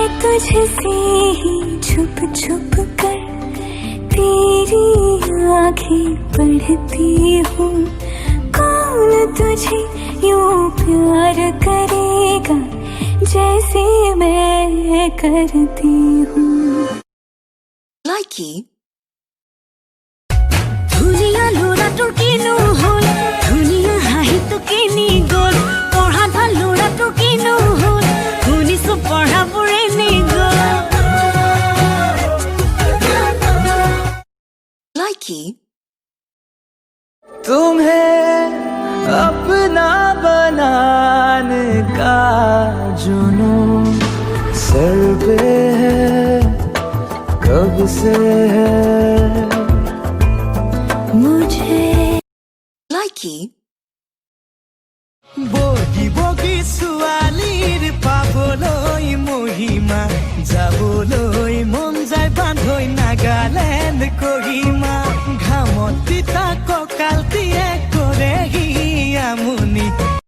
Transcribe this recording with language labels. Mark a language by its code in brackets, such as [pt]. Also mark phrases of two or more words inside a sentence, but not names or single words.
[hi] तुझसे ही छुप छुप कर तेरी आंखें पढ़ती हूँ। कौन तुझे यूं प्यार करेगा जैसे मैं करती हूँ। [as] Likey ধুনিয়া ল'ৰাটোৰ কিনো হ'ল, ধুনিয়া হাঁহিটো কিনি গ'ল, পঢ়া ভাল ল'ৰাটোৰ কিনো হ'ল, শুনিছো পঢ়াবোৰে নি গ'ল। Likey [hi] तुम्हें अपना बनाने का जुनून सर पे है, कब से है मुझे। Likey [as] বগী বগী ছোৱালীৰ পাবলৈ মহিমা, যাবলৈ মন যায় বান্ধৈ নাগালেণ্ড কহিমা। ঘামত তিতা কঁকালটিয়ে কৰেহি আমনি।